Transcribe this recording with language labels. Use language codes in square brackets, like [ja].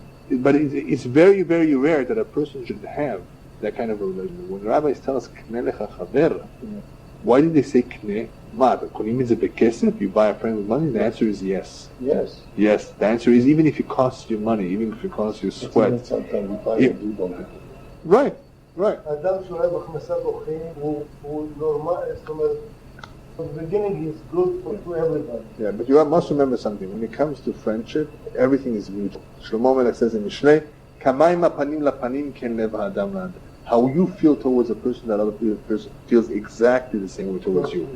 [en] But it's very, very rare that a person should have that kind of a relationship. When rabbis tell us, K'neh lecha chaver, why did they say K'neh? Konim means a bekesef, you buy a friend with money? The answer is yes. Yes. Yes, the answer is even if it costs you money, even if it costs you sweat. Sometimes we buy and do don't. Right. [he] אדם שאוהב הכנסת אורחים הוא נורמל, זאת אומרת, [en] The beginning is good for everybody. Yeah, but you must remember something. When it comes to friendship, everything is mutual. Shlomo Melech says in Mishlei, "Kamayim hapanim lapanim ken lev ha'adam la'adam." How you feel towards a person, that other person feels exactly the same way towards you.